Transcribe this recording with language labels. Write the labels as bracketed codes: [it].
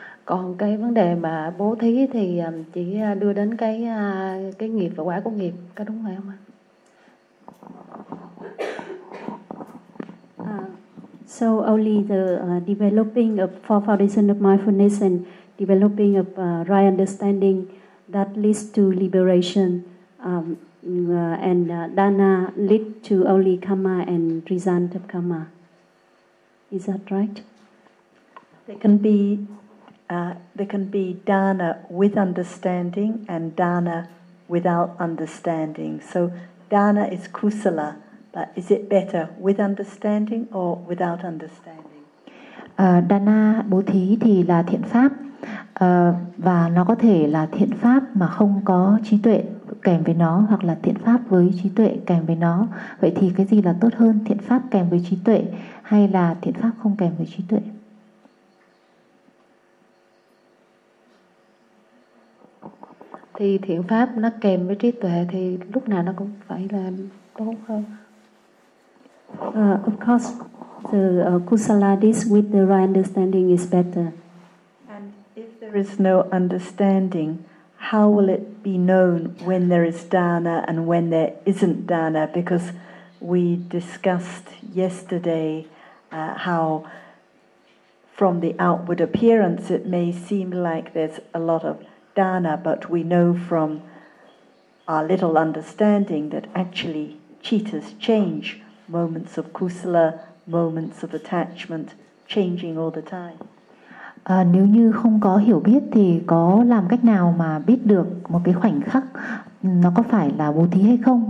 [vi] Còn cái vấn đề mà bố thí thì chỉ đưa đến cái nghiệp và quả của nghiệp, có đúng phải không ạ? [en] So only the developing of four foundations of mindfulness and developing of right understanding that leads to liberation and dana lead to only karma and result of karma. Is that right? There can be dana with understanding and dana without understanding. So dana is kusala. But is it better with understanding or without understanding? [vi] Dana, bố thí thì là thiện pháp và nó có thể là thiện pháp mà không có trí tuệ kèm với nó hoặc là thiện pháp với trí tuệ kèm với nó. Vậy thì cái gì là tốt hơn, thiện pháp kèm với trí tuệ hay là thiện pháp không kèm với trí tuệ? Thì thiện pháp nó kèm với trí tuệ thì lúc nào nó cũng phải là tốt hơn. [en] Of course, the kusala deeds with the right understanding is better. And if there is no understanding, how will it be known when there is dana and when there isn't dana? Because we discussed yesterday how from the outward appearance it may seem like there's a lot of dana, but we know from our little understanding that actually cittas change. Moments of kusala, moments of attachment, changing all the time. [vi] Nếu như không có hiểu biết thì có làm cách nào mà biết được một cái khoảnh khắc nó có phải là bố thí hay không?